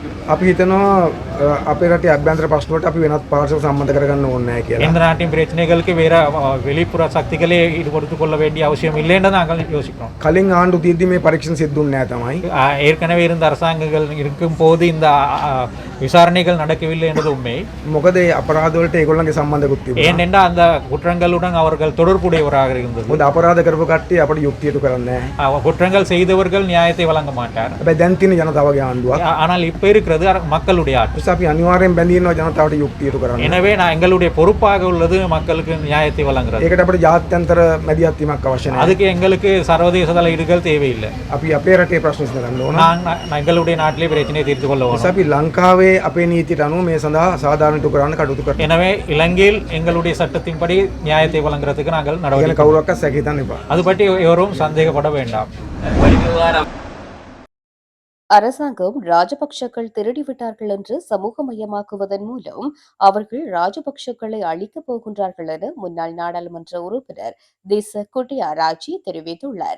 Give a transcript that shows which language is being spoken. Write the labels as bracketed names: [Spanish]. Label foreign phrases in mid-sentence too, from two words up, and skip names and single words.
[Sinhala] අපි හිතනවා අපේ රටේ අභ්‍යන්තර ප්‍රශ්න වලට අපි වෙනත් පාර්ශව සම්බන්ධ කරගන්න ඕනේ නැහැ කියලා. [Tamil] இந்த நாட்டின் பிரச்சனைகளுக்கு வேற வெளிப்புற சக்திகளே ஈடுபடுத்து கொள்ள வேண்டிய அவசியம் இல்லைன்னு நாங்கள் யோசிக்கிறோம். [Sinhala] කලින් ආණ්ඩු තියද්දි මේ පරීක්ෂණ සිද්ධුන්නේ නැහැ තමයි. [Tamil] ஏற்கனவே இருந்த அரசாங்கங்கள் இருக்கும் போது இந்த விசாரணைகள் நடக்கவில்லை என்பது உண்மை. [Sinhala] මොකද ඒ අපරාධ වලට ඒගොල්ලන්ගේ සම්බන්ධකුත් තිබුණා. [Tamil] ஏனென்றால் அந்த குற்றங்களுடன் அவர்கள் தொடர்புடையவராக இருந்தது. [Sinhala] මොකද අපරාධ කරපු කට්ටිය අපට යුක්තියට කරන්නේ නැහැ. [Tamil] குற்றங்கள் செய்தவர்கள் நியாயத்தை வழங்க மாட்டார். [Sinhala] හැබැයි දැන් තියෙන ජනතාවගේ ආණ්ඩුවක්. [Tamil] ஆனால் இப்ப இருக்கிறது மக்களுடைய ஆட்சி. [Sinhala] නිසා අපි අනිවාර්යෙන් බැඳී ඉන්නවා ජනතාවට යුක්තියට කරන්න. [Tamil] எனவே எங்களுடைய பொறுப்பாக உள்ளது மக்களுக்கு நியாயத்தை வழங்குறது. [Sinhala] ඒකට අපිට ජාත්‍යන්තර මැදිහත් වීමක් අවශ්‍ය නැහැ. [Tamil] அதுக்கு எங்களுக்கு சர்வதேச தலையீடுகள் தேவையில்லை. [Sinhala] අපි අපේ රටේ ප්‍රශ්න විසඳගන්න ඕන. [Tamil] எங்களுடைய நாட்டிலே பிரச்சனையை தீர்த்து கொள்ள [Sinhala] නිසා [Tamil] வேணும். [Sinhala] අපි ලංකාවේ අපේ නීතියට අනුව මේ සඳහා සාධාරණීතු කරන්න කටයුතු කරනවා. [Tamil] எனவே இலங்கையில் எங்களுடைய சட்டத்தின்படி நியாயத்தை வழங்குறதுக்கு நாங்கள் [Sinhala] කියන [Tamil] நடவடிக்கை [Sinhala] කවුරක්වත් සැක හිතන්න එපා. [Tamil] அது பற்றி எவரும் சந்தேகப்பட வேண்டாம். வரி விவகாரம் அரசாங்கம் ராஜபக்ஷக்கள் திருடிவிட்டார்கள் என்று சமூகமயமாக்குவதன் மூலம் அவர்கள் ராஜபக்ஷக்களை அழிக்கப் போகின்றார்கள் என முன்னாள் நாடாளுமன்ற உறுப்பினர் தேச குட்டியாராச்சி தெரிவித்துள்ளார்.